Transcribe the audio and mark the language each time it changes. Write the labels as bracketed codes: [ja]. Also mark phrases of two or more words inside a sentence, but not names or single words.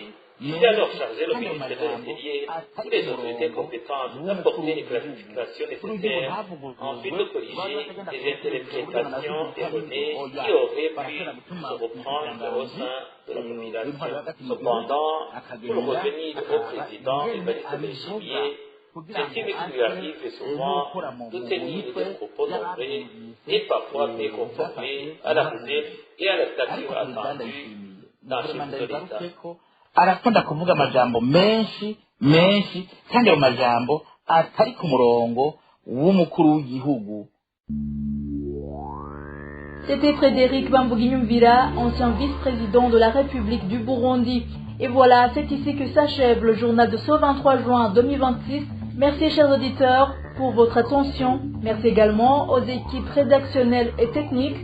[fr] Il est alors chargé le ministre de l'Intérieur ou les autorités compétentes d'apporter les clarifications nécessaires en vue de corriger les interprétations erronées qui auraient pu se reprendre au sein de la population. Cependant, pour revenir au président Evariste Ndayishimiye, c'est ce qui lui arrive souvent de tenir des propos nombreux et parfois peu conformés à la réserve et à la stature attendue d'un chef de l'État. [rn] arakunda kuvuga amajambo menshi kandi ayo majambo atari ku murongo w'umukuru w'igihugu. [fr] C'était Frédéric Bambuginyumvira, ancien vice-président de la République du Burundi. Et voilà, c'est ici que s'achève le journal de ce 23 juin 2026. Merci chers auditeurs pour votre attention. Merci également aux équipes rédactionnelles et techniques.